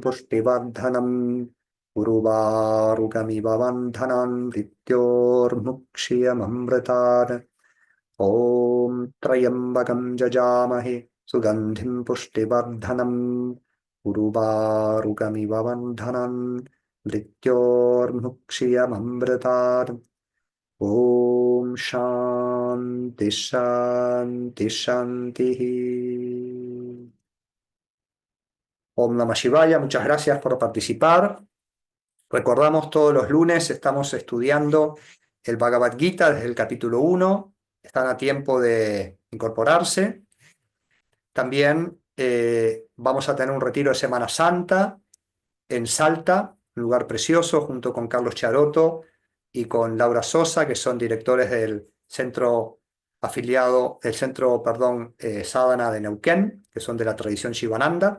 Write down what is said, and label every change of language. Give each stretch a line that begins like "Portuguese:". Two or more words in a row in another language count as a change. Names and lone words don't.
Sanskrit: पुष्टिवर्धनम् उरुवारुकमिव वन्धनम् मृत्योर्मुक्षीयममृतात् ॐ त्रयम्बकम् जजामहे सुगन्धिम् पुष्टिवर्धनम् उरुवारुकमिव वन्धनम् मृत्योर्मुक्षीयममृतात् ॐ शान्ति शान्ति शान्ति. ॐ नमः शिवाय,
Spanish: muchas gracias por participar. Recordamos, todos los lunes estamos estudiando el Bhagavad Gita desde el capítulo 1. Están a tiempo de incorporarse. También vamos a tener un retiro de Semana Santa en Salta, un lugar precioso, junto con Carlos Charoto y con Laura Sosa, que son directores del centro afiliado, el centro, perdón, Sadhana de Neuquén, que son de la tradición Shivananda.